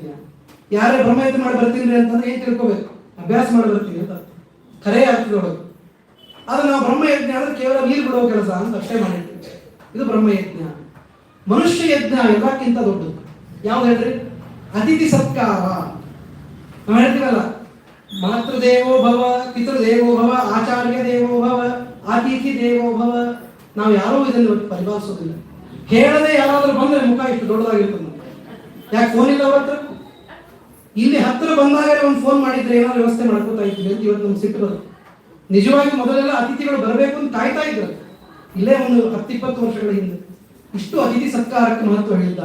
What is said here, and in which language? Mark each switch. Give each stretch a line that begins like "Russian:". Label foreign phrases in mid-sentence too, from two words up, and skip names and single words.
Kannada: ಯಾರೇ ಬ್ರಹ್ಮಯಜ್ಞ ಮಾಡಿ ಬರ್ತೀನಿ ಅಂತಂದ್ರೆ ಏನ್ ತಿಳ್ಕೋಬೇಕು? ಅಭ್ಯಾಸ ಮಾಡಿ ಬರ್ತೀವಿ ಅಂತ ಖರೇ ಅರ್ಥದೊಳಗೆ. ಅದು ನಾವು ಬ್ರಹ್ಮಯಜ್ಞ ಅಂದ್ರೆ ಕೇವಲ ನೀರು ಬಿಡುವ ಕೆಲಸ ಅಂತ ಅಷ್ಟೇ ಮಾಡಿರ್ತೀವಿ. ಇದು ಬ್ರಹ್ಮಯಜ್ಞ. ಮನುಷ್ಯ ಯಜ್ಞ ಎಲ್ಲಕ್ಕಿಂತ ದೊಡ್ಡದು. ಯಾವ್ದು ಹೇಳ್ರಿ? ಅತಿಥಿ ಸತ್ಕಾರ. ನಾವು ಹೇಳ್ತೀವಲ್ಲ,
Sanskrit: ಮಾತೃದೇವೋ ಭವ, ಪಿತೃದೇವೋ ಭವ, ಆಚಾರ್ಯ ದೇವೋ ಭವ, ಅತಿಥಿ ದೇವೋ ಭವ.
Kannada: ನಾವು ಯಾರೂ ಇದನ್ನು ಪರಿಪಾಲಿಸೋದಿಲ್ಲ. ಹೇಳದೆ ಯಾರಾದ್ರೂ ಬಂದ್ರೆ ಮುಖ ಇಷ್ಟು ದೊಡ್ಡದಾಗಿರ್ತದೆ. ಯಾಕೆ ಫೋನ್ ಇಲ್ಲ ಅವ್ರ ಹತ್ರ? ಇಲ್ಲಿ ಹತ್ರ ಬಂದಾಗ ಒಂದು ಫೋನ್ ಮಾಡಿದ್ರೆ ಏನಾದ್ರು ವ್ಯವಸ್ಥೆ ಮಾಡ್ಕೋತಾ ಇದ್ದೀವಿ ಅಂತ ಇವತ್ತು ನಮ್ಗೆ ಸಿಟ್ಟು ಬರುತ್ತೆ. ನಿಜವಾಗಿ ಮೊದಲೆಲ್ಲ ಅತಿಥಿಗಳು ಬರಬೇಕು ಅಂತ ಕಾಯ್ತಾ ಇದ್ರು. ಇಲ್ಲೇ ಒಂದು 10-20 ವರ್ಷಗಳ ಹಿಂದೆ ಇಷ್ಟು ಅತಿಥಿ ಸತ್ಕಾರಕ್ಕೆ ಮಹತ್ವ ಹೇಳಿದ್ದ.